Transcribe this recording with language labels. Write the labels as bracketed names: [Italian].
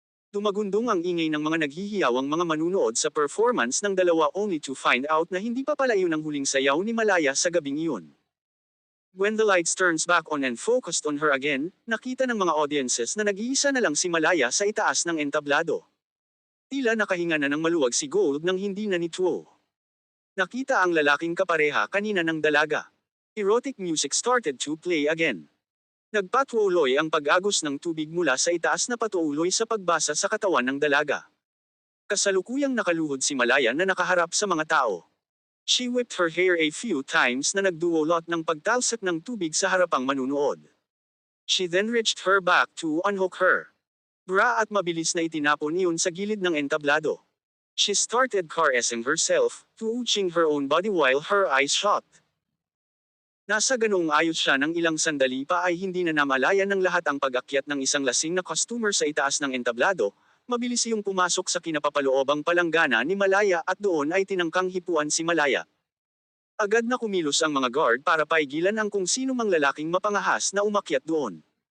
[Filipino] Dumagundong ang ingay ng mga naghihiyawang mga manunood sa performance ng dalawa [English] only to find out [Filipino] na hindi pa pala iyon ang huling sayaw ni Malaya sa gabing iyon. [English] When the lights turns back on and focused on her again, [Filipino] nakita ng mga audiences na nag-iisa na lang si Malaya sa itaas ng entablado. Tila nakahinga na ng maluwag si Gold nang hindi na nituo. Nakita ang lalaking kapareha kanina ng dalaga. [English] Erotic music started to play again. [Filipino] Nagpatuloy ang pag-agos ng tubig mula sa itaas na patuloy sa pagbasa sa katawan ng dalaga. Kasalukuyang nakaluhod si Malaya na nakaharap sa mga tao. [English] She whipped her hair a few times [Filipino] na nagduwolot ng pagtalsik ng tubig sa harapang manunood. [English] She then reached her back to unhook her bra [Filipino] at mabilis na itinapon iyon sa gilid ng entablado. [English] She started caressing herself, touching her own body while her eyes shut. [Filipino] Nasa ganoong ayos siya ng ilang sandali pa ay hindi na namalayan ng lahat ang pag-akyat ng isang lasing na customer sa itaas ng entablado. Mabilis iyong pumasok sa kinapapaloobang palanggana ni Malaya at doon ay tinangkang hipuan si Malaya. Agad na kumilos ang mga guard para paigilan ang kung sino mang lalaking mapangahas na umakyat doon.